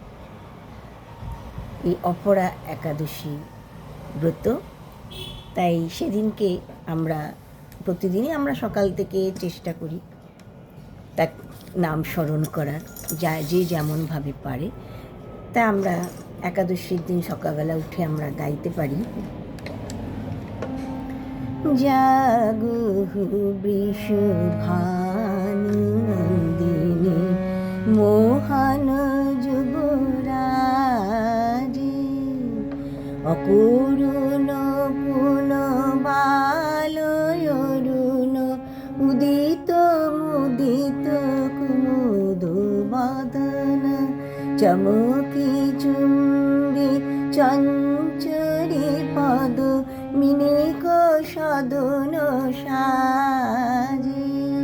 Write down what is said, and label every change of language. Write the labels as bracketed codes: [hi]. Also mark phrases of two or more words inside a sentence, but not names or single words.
[bn] এই অপরা একাদশী ব্রত, তাই সেদিনকে আমরা প্রতিদিনই আমরা সকাল থেকে চেষ্টা করি তার নাম স্মরণ করার, যে যেমনভাবে পারে। তা আমরা একাদশীর দিন সকালবেলা উঠে আমরা গাইতে পারি, জাগো বৃষভানুনন্দিনী মোহন যুবরাজি, অকুরুণ পুন বালয়রুণ উদিত মুদিত কুমুদ বদন, চমকি চুম্বি চঞ্চরি পদ মিনিক সদন সাজি,